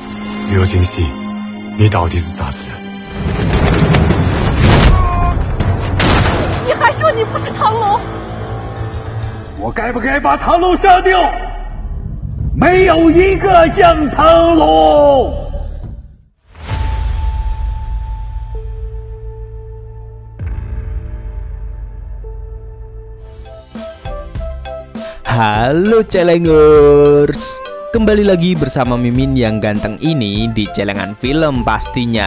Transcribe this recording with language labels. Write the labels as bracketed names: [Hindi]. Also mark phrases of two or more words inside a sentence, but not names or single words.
[Chinese] 刘金喜，你到底是啥子人？你还说你不是唐龙？我该不该把唐龙杀掉？没有一个像唐龙。 [Indonesian] Halo Celengers, kembali lagi bersama Mimin yang ganteng ini di Celengan Film pastinya.